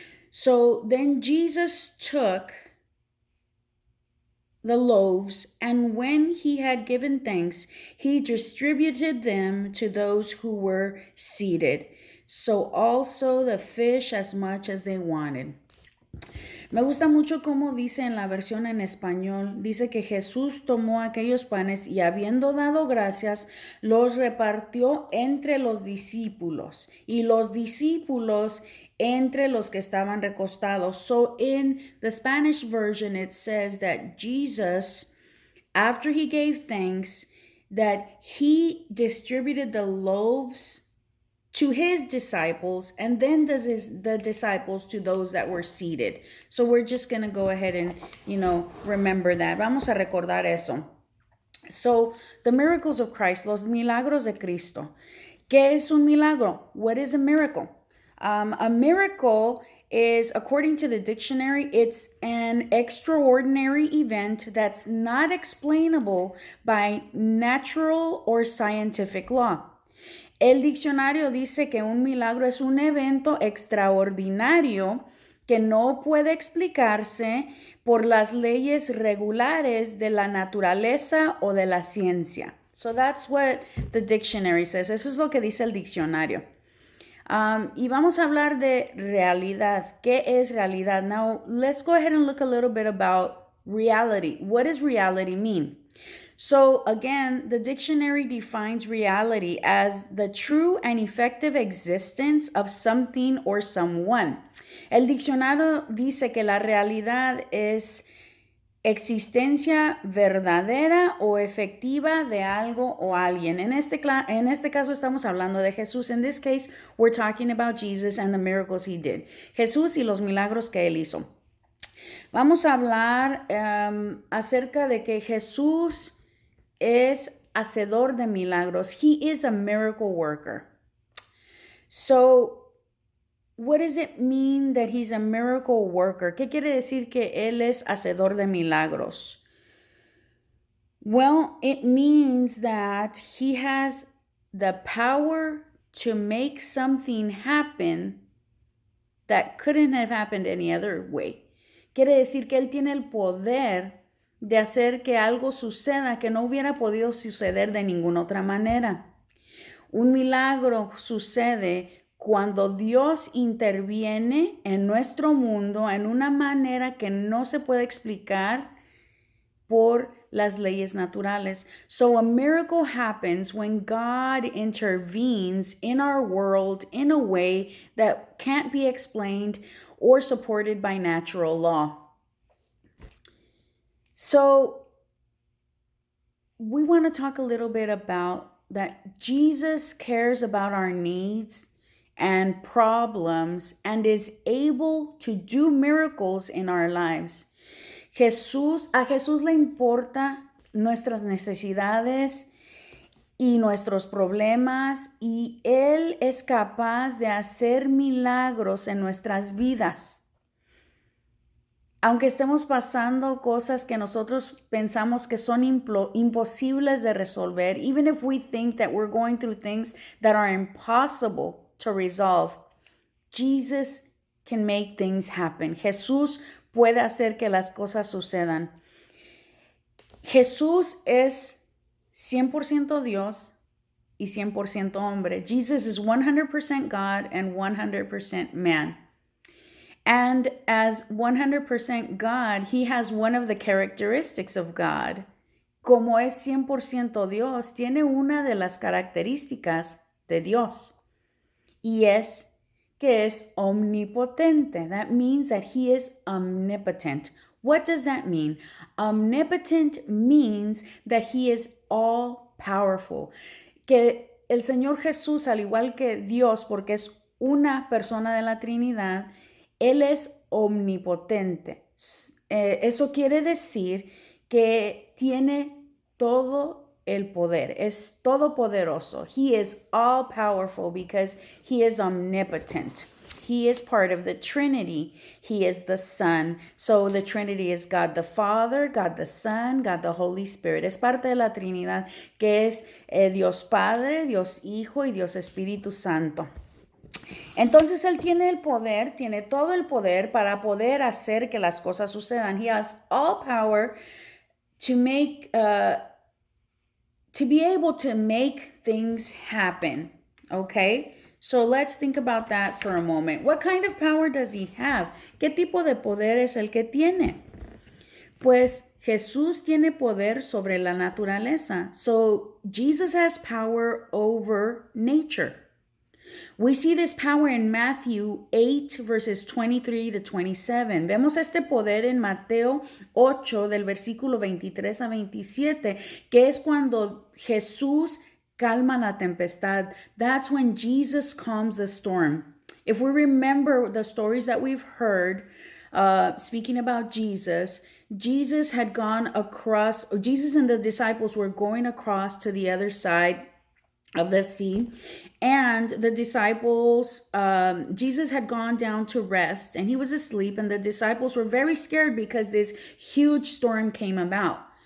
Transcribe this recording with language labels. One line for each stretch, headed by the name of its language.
English: So then Jesus took the loaves, and when he had given thanks, he distributed them to those who were seated. So also the fish as much as they wanted.
Spanish: Me gusta mucho cómo dice en la versión en español, dice que Jesús tomó aquellos panes y habiendo dado gracias, los repartió entre los discípulos y los discípulos entre los que estaban recostados.
English: So in the Spanish version, it says that Jesus, after he gave thanks, that he distributed the loaves to his disciples and then the disciples to those that were seated. So we're just going to go ahead and, remember that.
Spanish: Vamos a recordar eso.
English: So the miracles of Christ,
Spanish: los milagros de Cristo. ¿Qué es un milagro?
English: What is a miracle? A miracle is, according to the dictionary, it's an extraordinary event that's not explainable by natural or scientific law.
Spanish: El diccionario dice que un milagro es un evento extraordinario que no puede explicarse por las leyes regulares de la naturaleza o de la ciencia.
English: So that's what the dictionary says.
Spanish: Eso es lo que dice el diccionario. Y vamos a hablar de realidad. ¿Qué es realidad?
English: Now, let's go ahead and look a little bit about reality. What does reality mean? So, again, the dictionary defines reality as the true and effective existence of something or someone.
Spanish: El diccionario dice que la realidad es existencia verdadera o efectiva de algo o alguien. En este caso estamos hablando de Jesús.
English: In this case, we're talking about Jesus and the miracles he did.
Spanish: Jesús y los milagros que él hizo. Vamos a hablar acerca de que Jesús es hacedor de milagros.
English: He is a miracle worker. So, what does it mean that he's a miracle worker?
Spanish: ¿Qué quiere decir que él es hacedor de milagros?
English: Well, it means that he has the power to make something happen that couldn't have happened any other way.
Spanish: Quiere decir que él tiene el poder de hacer que algo suceda que no hubiera podido suceder de ninguna otra manera. Un milagro sucede cuando Dios interviene en nuestro mundo en una manera que no se puede explicar por las leyes naturales.
English: So a miracle happens when God intervenes in our world in a way that can't be explained or supported by natural law. So we want to talk a little bit about that Jesus cares about our needs and problems and is able to do miracles in our lives.
Spanish: A Jesús le importa nuestras necesidades y nuestros problemas y Él es capaz de hacer milagros en nuestras vidas. Aunque estemos pasando cosas que nosotros pensamos que son imposibles de resolver,
English: even if we think that we're going through things that are impossible to resolve, Jesus can make things happen.
Spanish: Jesús puede hacer que las cosas sucedan. Jesús es 100% Dios y 100% hombre.
English: Jesus is 100% God and 100% man. And as 100% God, he has one of the characteristics of God.
Spanish: Como es 100% Dios, tiene una de las características de Dios. Y es que es omnipotente.
English: That means that he is omnipotent. What does that mean? Omnipotent means that he is all powerful.
Spanish: Que el Señor Jesús, al igual que Dios, porque es una persona de la Trinidad, Él es omnipotente. Eso quiere decir que tiene todo el poder. Es todopoderoso.
English: He is all powerful because he is omnipotent. He is part of the Trinity. He is the Son. So the Trinity is God the Father, God the Son, God the Holy Spirit.
Spanish: Es parte de la Trinidad que es Dios Padre, Dios Hijo y Dios Espíritu Santo. Entonces él tiene el poder, tiene todo el poder para poder hacer que las cosas sucedan.
English: He has all power to make, to be able to make things happen. Okay, so let's think about that for a moment. What kind of power does he have?
Spanish: ¿Qué tipo de poder es el que tiene? Pues Jesús tiene poder sobre la naturaleza.
English: So Jesus has power over nature. We see this power in Matthew 8, verses 23 to 27.
Spanish: Vemos este poder en Mateo 8, del versículo 23 a 27, que es cuando Jesús calma la tempestad.
English: That's when Jesus calms the storm. If we remember the stories that we've heard, speaking about Jesus, Jesus had gone across, or Jesus and the disciples were going across to the other side of the sea, and the disciples, Jesus had gone down to rest and he was asleep, and the disciples were very scared because this huge storm came about.